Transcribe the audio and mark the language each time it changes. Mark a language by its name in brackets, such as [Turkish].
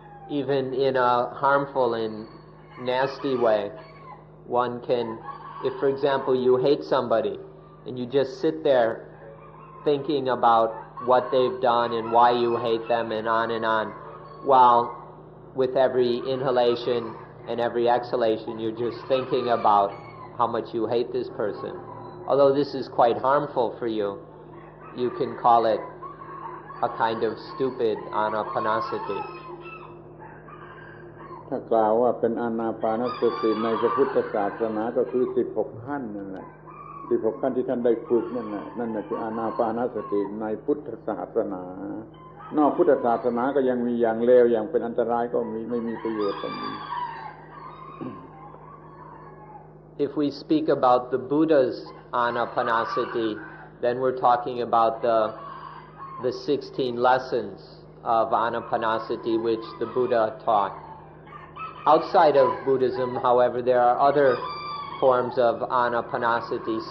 [English] Even in a harmful and nasty way, one can, if for example you hate somebody and you just sit there thinking about what they've done and why you hate them and on, while with every inhalation and every exhalation you're just thinking about how much you hate this person. Although this is quite harmful for you, you can call it a kind of stupid anapanasati. [Thai] ถ้ากล่าวว่าเป็นอานาปานสติในพระพุทธศาสนาก็คือ16ขั้นนั่นแหละ16ขั้นที่ท่านได้ฝึกนั่นแหละคืออานาปานสติในพุทธศาสนานอกพุทธศาสนาก็ยังมีอย่างเลวอย่างเป็นอันตรายก็มีไม่มีประโยชน์ก็มี [English] If we speak about the Buddha's anapanasati, then we're talking about the 16 lessons of anapanasati which the Buddha taught. Outside of Buddhism, however, there are other forms of anapanasati.